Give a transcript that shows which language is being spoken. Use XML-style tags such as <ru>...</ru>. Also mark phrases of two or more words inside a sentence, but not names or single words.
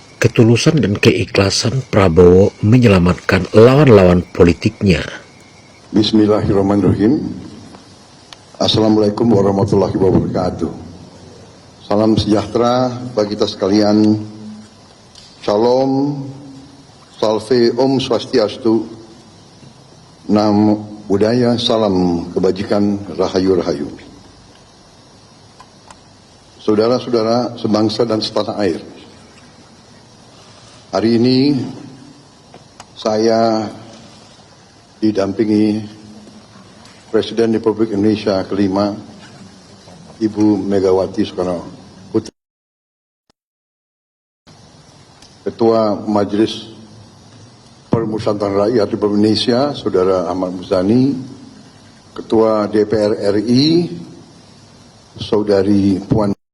<id>ketulusan dan keikhlasan Prabowo menyelamatkan lawan-lawan politiknya.</id> <ar>بسم الله الرحمن الرحيم. السلام عليكم ورحمة الله وبركاته.</ar> <id>Salam sejahtera bagi kita sekalian. Shalom, salve,</id> <ban>om swastiastu,</ban> <pi>namo buddhaya,</pi> <id>salam kebajikan,</id> <jv>rahayu rahayu.</jv> <id>Saudara-saudara sebangsa dan setanah air, hari ini saya didampingi Presiden Republik Indonesia kelima, Ibu Megawati Soekarno Putri, Ketua Majelis Permusyawaratan Rakyat Republik Indonesia, Saudara Ahmad Muzani, Ketua DPR RI, Saudari Puan</id>